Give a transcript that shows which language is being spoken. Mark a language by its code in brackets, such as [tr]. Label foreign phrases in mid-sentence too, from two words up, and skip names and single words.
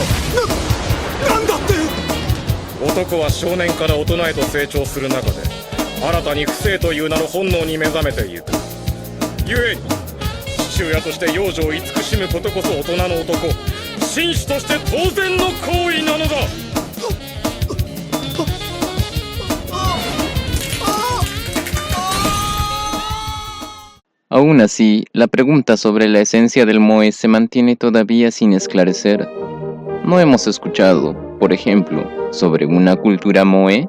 [ja] なんだって。男は少年から大人へと成長する中で新たに不正という名の本能に目覚めていく。故に父親として幼女を慈しむことこそ大人の男、紳士として当然の行為なのだ。 [es] Aún así, la pregunta sobre la esencia del moe se mantiene todavía sin esclarecer. No hemos escuchado, por ejemplo, sobre una cultura moe.